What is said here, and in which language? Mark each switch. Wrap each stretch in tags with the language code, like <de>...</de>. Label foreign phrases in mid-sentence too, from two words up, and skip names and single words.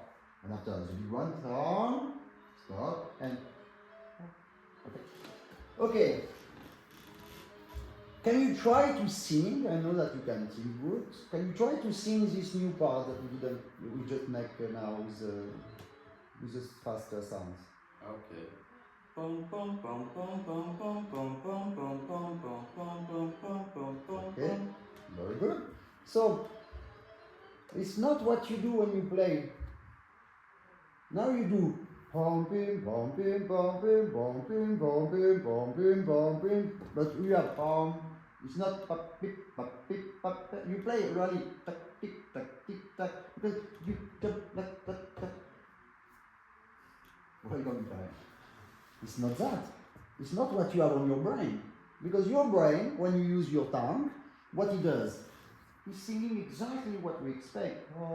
<en>And after the big one, stop, and okay. Okay. Can you try to sing? I know that you can sing good. Can you try to sing this new part that we just make now with the faster sounds? Okay. Pom pom pom pom pom pom pom pom pom pom pom pom pom pom pom pom. Okay, very good. So it's not what you do when you play. Now you do pom pim pom pim pom pim pom pim pom pim pom pim pom pim. But you have pom. It's not pop pip pop pip pop. You play really tack tick tack tick tack because you tack tack tack tack. What are you going to play? It's not that. It's not what you have on your brain. Because your brain, when you use your tongue, what it does, it's singing exactly what we expect.</en>